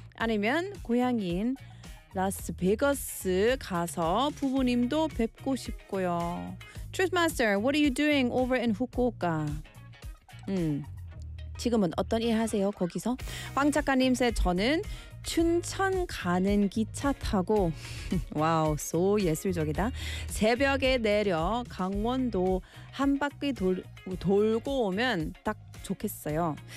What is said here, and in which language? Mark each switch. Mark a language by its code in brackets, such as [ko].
[ko] 아니면 고향인 라스베거스 가서 부모님도 뵙고 싶고요. [en] Trismaster, what are you doing over in Fukuoka? [ko] 지금은 어떤 일 하세요 거기서? 황 작가님 said, 저는 춘천 가는 기차 타고 와우, 소 예술적이다. 새벽에 내려 강원도 한 바퀴 돌고 오면 딱 좋겠어요.